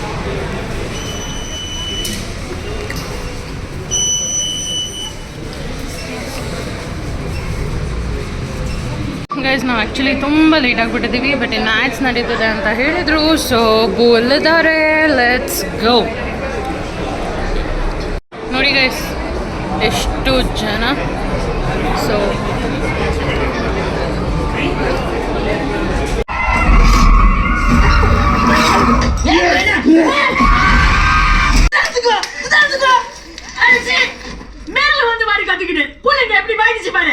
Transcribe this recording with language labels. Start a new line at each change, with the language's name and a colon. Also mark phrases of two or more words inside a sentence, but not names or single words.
Kannada: ಗೈಸ್ ನಾವು ಆ್ಯಕ್ಚುಲಿ ತುಂಬ ಲೇಟ್ ಆಗಿಬಿಟ್ಟಿದ್ದೀವಿ, ಬಟ್ ಇನ್ನು ಆ್ಯಡ್ಸ್ ನಡೀತದೆ ಅಂತ ಹೇಳಿದರು. ಸೊ ಬೋಲಿದ್ದಾರೆ,
English: let's go.
Kannada: ನೋಡಿ ಗೈಸ್ ಎಷ್ಟು ಜನ. ಸೊ
Tamil: மேல வந்து மாதிரி கத்திக்கிட்டு புள்ளைங்க எப்படி பாய்ச்சி பாரு.